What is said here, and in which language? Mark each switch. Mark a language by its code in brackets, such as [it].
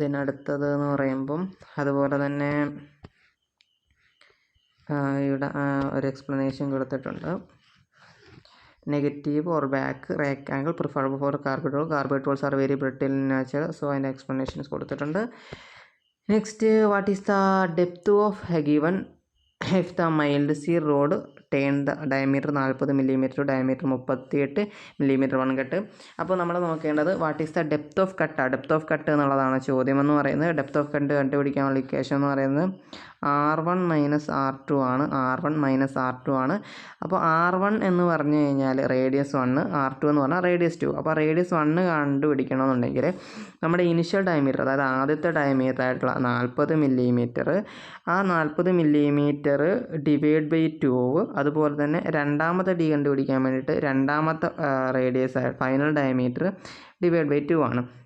[ml] അടുത്തത് എന്ന് പറയുമ്പം അതുപോലെ തന്നെ ഇവിടെ ഒരു എക്സ്പ്ലനേഷൻ കൊടുത്തിട്ടുണ്ട്. [en] Negative or back rectangle preferable for carbide tools are very brittle in nature. [ml] So അതിൻ്റെ എക്സ്പ്ലനേഷൻസ് കൊടുത്തിട്ടുണ്ട്. [en] Next, what is the depth of a given if the mild shear rod turn the diameter 40 mm diameter 38 mm one cut. [ml] അപ്പോൾ നമ്മൾ നോക്കേണ്ടത് [en] What is the depth of cut. [ml] Depth off cut എന്നുള്ളതാണ് ചോദ്യം എന്ന് പറയുന്നത്. Depth off cut കണ്ടുപിടിക്കാനുള്ള equation എന്ന് പറയുന്നത് R1 - R2 ആണ്. R1 - R2 ആണ്. അപ്പോൾ R1 എന്ന് പറഞ്ഞു കഴിഞ്ഞാൽ റേഡിയസ് 1, R2 എന്ന് പറഞ്ഞാൽ റേഡിയസ് 2. അപ്പോൾ റേഡിയസ് 1 കണ്ടുപിടിക്കണമെന്നുണ്ടെങ്കിൽ നമ്മുടെ ഇനിഷ്യൽ ഡയമീറ്റർ, അതായത് ആദ്യത്തെ ഡയമീറ്റർ ആയിട്ടുള്ള 40 mm, ആ 40 mm ഡിവൈഡ് ബൈ 2, അതുപോലെ തന്നെ രണ്ടാമത്തെ ഡി കണ്ടുപിടിക്കാൻ വേണ്ടിയിട്ട് രണ്ടാമത്തെ radius final diameter divide by 2 ആണ്.